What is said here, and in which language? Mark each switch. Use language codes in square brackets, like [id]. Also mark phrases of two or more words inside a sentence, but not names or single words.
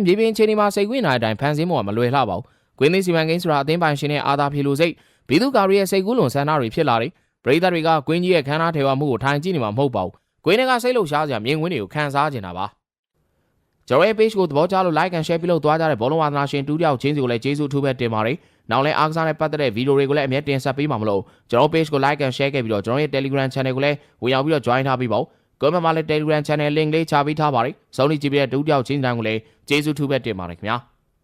[my] မြေပြင်ချိန်တွေမှာစိတ်ကွင်းနိုင်တဲ့အတိုင်းဖန်ဆင်းဖို့ကမလွယ်လှပါဘူး။ကွင်းသစ်စီမံကိန်းဆိုတာအသင်းပိုင်ရှင်ရဲ့အာသာဖြေလို့စိတ်ဘီသူကာရီရဲ့စိတ်ကူးလွန်ဆ န္ဒတွေဖြစ်လာတယ်ပရိသတ်တွေကကွင်းကြီးရဲ့ခန်းနာထဲဝမှုကိုထိုင်ကြည့်နေမှာမဟုတ်ပါဘူးကွင်းတွေကစိတ်လှုပ်ရှားစရာမြင်ကွင်းတွေကိုခန်းစားနေတာပါကျွန်တော်ရဲ့ page ကိုသဘောကျလို့ [en] like and share [my] ပြုလုပ်သွားကြတဲ့ဘောလုံးဝါသနာရှင်တူတယောက်ချင်းစီကိုလည်းကျေးဇူးထူးပဲတင်ပါတယ်နောက်လည်းအားကစားနဲ့ပတ်သက်တဲ့ဗီဒီယိုတွေကိုလည်းအမြဲတင်ဆက်ပေးမှာမလို့ကျွန်တော် page ကို [en] like and share [my] ခဲ့ပြီးတော့ကျွန်တော်ရဲ့ [en] Telegram channel [my] ကိုလည်းဝင်ရောက်ပြီးတော့ join ထားပြီးပါဦးcomment မှာလည်း [en] Telegram channel link [my] လေးချပေးထားပါတယ်စောင့်ကြည့်ကြည့်ပြီးတဲ့တူတယောက်ချင်းတိုင်းကိုလည်းကျေးဇူးထူးပဲတင်ပါတယ်ခင်ဗျာ